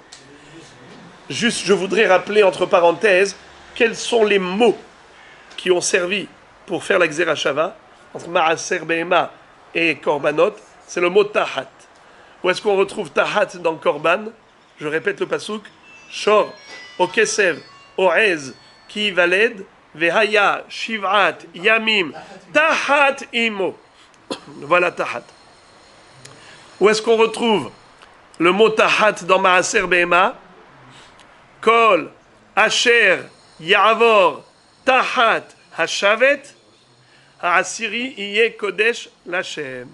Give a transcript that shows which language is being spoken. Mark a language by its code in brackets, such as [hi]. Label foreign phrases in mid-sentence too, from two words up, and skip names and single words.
[fr] Juste, je voudrais rappeler entre parenthèses quels sont les mots qui ont servi pour faire la [he] גזירה שווה [fr] entre [he] מעשר בהמה [fr] et korbanot. C'est le mot tahat. Où est-ce qu'on retrouve tahat dans korban? Je répète le pasouk. Shor, [he] או כשב, או עז, כי יולד, והיה, שבעת, ימים, תחת אמו. [fr] Voilà tahat. Où est-ce qu'on retrouve le mot tahat dans [he] מעשר בהמה? כל, אשר, יעבר, תחת, השבט, העשירי, יהיה קדש, לכם.